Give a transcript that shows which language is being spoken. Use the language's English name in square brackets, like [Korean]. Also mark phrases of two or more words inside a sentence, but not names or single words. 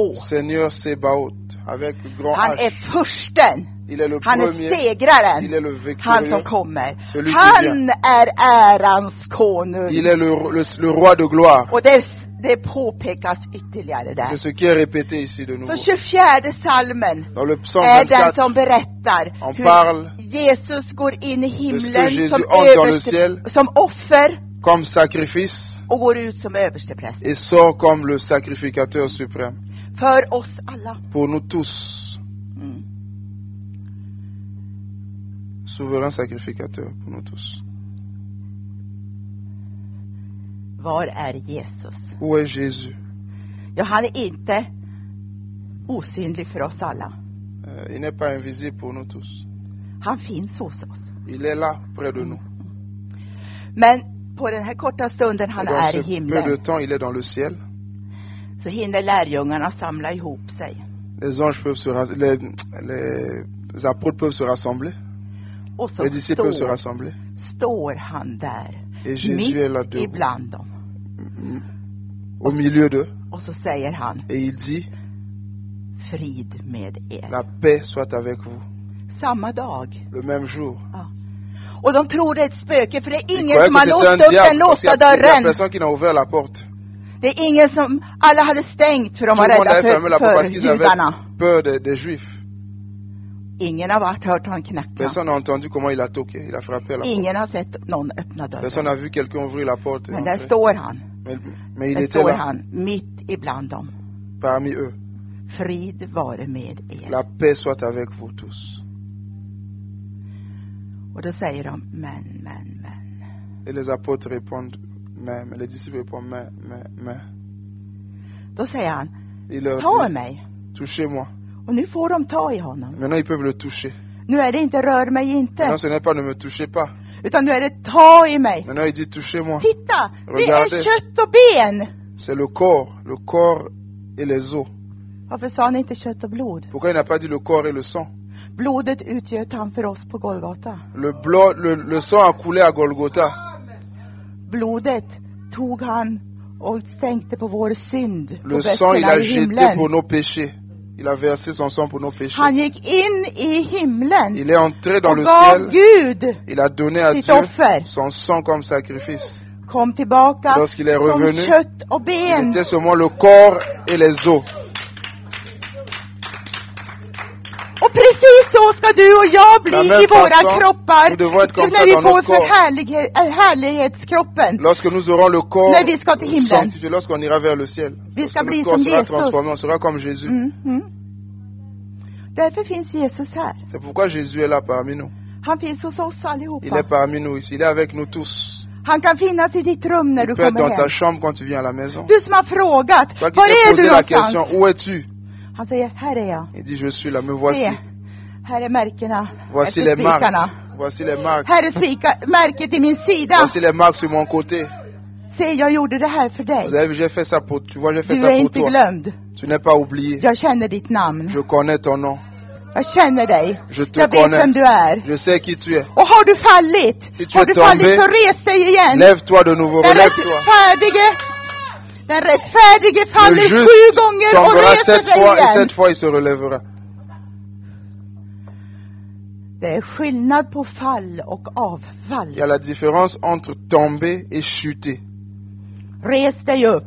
[French] Seigneur Sébaoth. avec grand [Swedish] Han är H. fursten. [French] Il est le [Swedish] Han är [French] premier. [Swedish] segraren. [French] Il est le [Swedish] Han som [French] victorieux. [Swedish] kommer. [French] Celui qui [Swedish] Han [French] vient. [Swedish] är ärans konung. [French] Il est le roi de gloire. [Swedish] Och det påpekas ytterligare [French] C'est [Swedish] där. [French] ce qui est répété ici de nouveau. [Swedish] Så 24 salmen [French] Dans le psaume [Swedish] är den [French] 24, [Swedish] som berättar [French] on [Swedish] hur [French] parle [Swedish] Jesus går in i [French] de ce que [Swedish] himlen [French] Jésus [Swedish] som, [French] entre dans le ciel [Swedish] som offer [French] comme sacrifice [Swedish] och går ut som överstepräst. [French] et sort comme le sacrificateur suprême. [Swedish] För oss alla. [French] Pour nous tous, Mm. souverain sacrificateur pour nous tous. [Swedish] Var är Jesus? [French] Où est Jésus? [Swedish] Ja, han är inte osynlig för oss alla. [French] Il n'est pas invisible pour nous tous. [Swedish] Han finns hos oss. [French] Il est là, près de nous. [Swedish] Men på den här korta stunden han [French] Et dans [Swedish] är [French] ce [Swedish] i [French] peu de [Swedish] himlen [French] temps, il est dans le ciel. [Swedish] så hinner lärjungarna samla ihop sig. [French] Les anges peuvent les apôtres peuvent se rassembler. [Swedish] Och så [French] Les disciples peuvent se rassembler. [Swedish] står han där [French] Et Jésus est là [Swedish] mitt [French] debout, [Swedish] ibland dem. [French] au milieu d'eux. [Swedish] Och så säger han, [French] Et il dit, [Swedish] frid med er. [French] la paix soit avec vous. [Swedish] Samma dag. [French] Le même jour. [Swedish] Och de tror det är ett spöke, för det är [French] Ils [Swedish] ingen [French] croyaient [Swedish] som [French] que [Swedish] har [French] c'était [Swedish] låst [French] un [Swedish] upp den [French] diable, parce [Swedish] låsta [French] qu'il y a [Swedish] dörren. [French] personne qui n'a ouvert la porte. [Swedish] Det är ingen som, alla hade stängt för de [French] Tout [Swedish] var [French] le monde [Swedish] rädda [French] avait fermé la porte [Swedish] för [French] parce qu'ils avaient [Swedish] judarna. [French] peur des Juifs. [Swedish] Ingen har hört han knacka. [French] Personne n'a entendu comment il a toqué. Il a frappé à la porte. [Swedish] Ingen har sett någon öppna [French] Personne [Swedish] dörren. [French] n'a vu quelqu'un ouvrir la porte. et [Swedish] Men där [French] entrer. [Swedish] står han. [French] Mais il [Swedish] Där [French] était [Swedish] står [French] là, [Swedish] han mitt ibland dem. [French] parmi eux. [Swedish] Frid vare med er. [French] La paix soit avec vous tous. [Swedish] Och då säger de, men. [French] Et les apôtres répondent, mais les disciples répondent, mais. [Swedish] Då säger han, [French] Il leur [Swedish] ta [French] dit, [Swedish] mig. [French] touchez-moi. [Swedish] Och nu får de ta i honom. [French] Maintenant, ils peuvent le toucher. [Swedish] Nu är det inte rör mig inte. [French] Maintenant, ce n'est pas ne me touchez pas. [Swedish] Utan nu är det ta i mig. [French] Maintenant, il dit, touchez-moi. [Swedish] Titta, det är [French] Regardez. [Swedish] kött och ben. [French] C'est le corps et les os. [Swedish] Varför sa han inte kött och blod? [French] Pourquoi il n'a pas dit le corps et le sang? [Swedish] Blodet utgöt han för oss på Golgata. [French] Le sang a coulé à Golgotha. [Swedish] Blodet tog han och sänkte på vår synd. På [French] Le sang, il [Swedish] bäckarna [French] a [Swedish] i [French] jeté [Swedish] himlen. [French] pour nos péchés. Il a versé son sang pour nos péchés. [Swedish] Han gick in i himlen. [French] Il est entré dans [Swedish] och [French] le [Swedish] gav [French] ciel. [Swedish] Gud [French] Il a donné à [Swedish] sitt [French] Dieu [Swedish] offer. [French] son sang comme sacrifice. [Swedish] Kom tillbaka [French] Lorsqu'il est [Swedish] som [French] revenu, [Swedish] kött och [French] Il [Swedish] ben. [French] était seulement le corps et les os. [Swedish] Och precis så ska du och jag bli [French] La même [Swedish] i våra [French] façon, [Swedish] kroppar. [French] nous devons être comme [Swedish] När [French] ça [Swedish] vi [French] dans [Swedish] får [French] notre corps. [Swedish] härlighetskroppen. [French] Lorsque nous aurons le corps [Swedish] När vi ska till himlen. [French] sanctifié, lorsqu'on ira vers le ciel, [Swedish] Vi ska [French] lorsque [Swedish] bli [French] notre corps [Swedish] som [French] sera [Swedish] Jesus. [French] transformé, on sera comme Jésus. [Swedish] Därför finns Jesus här. [French] C'est pourquoi Jésus est là parmi nous. [Swedish] Han finns hos oss [French] Il est [Swedish] allihopa. [French] parmi nous ici. Il est avec nous tous. [Swedish] Han kan finnas i ditt rum när [French] Il [Swedish] du [French] peut être [Swedish] kommer [French] dans ta [Swedish] hem. [French] chambre quand tu viens à la maison. [Swedish] Du som har frågat, [French] Toi qui [Swedish] var [French] t'es [Swedish] är [French] posé [Swedish] du [French] la [Swedish] någonstans? [French] question, où es-tu? [Swedish] Han säger, här är jag. [French] Il dit, je suis là, me voici. [Swedish] Se, här är märkena [French] Voici [Swedish] efter [French] les marques. [Swedish] spikarna. [French] Voici les marques. [Swedish] Här är märket i min sida. [French] Voici les marques sur mon côté. [Swedish] Se, jag gjorde det här för [French] Vous [Swedish] dig. [French] avez vu, j'ai fait ça pour, tu vois, j'ai fait [Swedish] Du [French] ça [Swedish] är [French] pour [Swedish] inte [French] toi. [Swedish] glömd. [French] Tu n'es pas oublié. [Swedish] Jag känner ditt namn. [French] Je connais ton nom. [Swedish] Jag känner dig. [French] Je te [Swedish] Jag vet [French] connais. [Swedish] vem du är. [French] Je sais qui tu es. [Swedish] Och har du fallit? [French] Si tu [Swedish] Har [French] es [Swedish] du [French] tombé, [Swedish] fallit så res dig igen. [French] Lève-toi de nouveau, [Swedish] Den [French] relève-toi. [Swedish] rättfärdige faller [French] Le [Swedish] 7 [French] juste [Swedish] gånger och [French] tombera [Swedish] reser [French] 7 [Swedish] sig [French] fois et [Swedish] igen. [French] 7 fois il se relèvera. [Swedish] Det är skillnad på fall och avfall. [French] Il y a la différence entre tomber et chuter. [Swedish] Res dig upp.